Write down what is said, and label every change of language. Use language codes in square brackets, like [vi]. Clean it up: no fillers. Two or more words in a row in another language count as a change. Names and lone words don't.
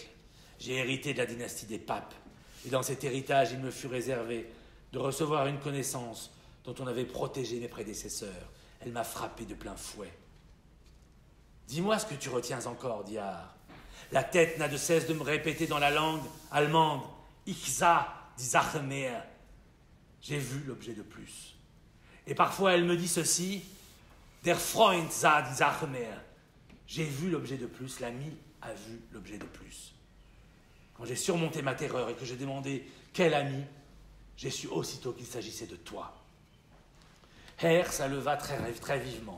[fr] J'ai hérité de la dynastie des papes. Et dans cet héritage, il me fut réservé de recevoir une connaissance dont on avait protégé mes prédécesseurs. Elle m'a frappé de plein fouet. Dis-moi ce que tu retiens encore, dit Haar. La tête n'a de cesse de me répéter dans la langue allemande « [de] Ich sah die Sache mehr ». [fr] J'ai vu l'objet de plus. Et parfois elle me dit ceci « [de] Der Freund sah die Sache mehr ». [fr] J'ai vu l'objet de plus, l'ami a vu l'objet de plus. Quand j'ai surmonté ma terreur et que j'ai demandé « Quel ami ?» j'ai su aussitôt qu'il s'agissait de toi. Herr s'alleva très vivement.